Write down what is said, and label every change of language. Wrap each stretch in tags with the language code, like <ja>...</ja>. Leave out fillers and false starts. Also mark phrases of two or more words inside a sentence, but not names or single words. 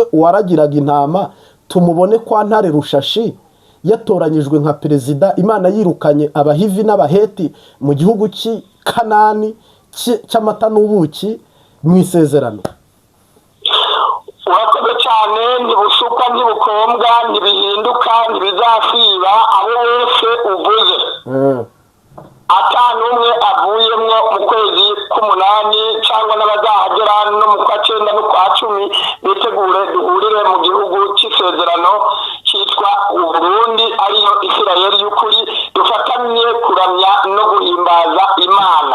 <rw>Uwaragiraga intama tumubone kwa Ntare Rushashi yatoranyijwe nka perezida, Imana yirukanye abahivi n'abaheti mu gihugu cy'i Kanani cy'amata n'ubuki mu isezerano. urakoze cyane,</rw> <rn>ntibusukwa ntibukombwa ntibihinduka ntibizasiba abo wese uvuze atanumwe avuyemwo mu kwezi k'umunani cyangwa n'abazahagera no mu kwa 9 no kwa 10 bitegure duhurire mu gihugu cy'isezerano cyitwa Uburundi ariyo Isirayeli y'ukuri, dufatanye kuramya no guhimbaza Imana.</rn>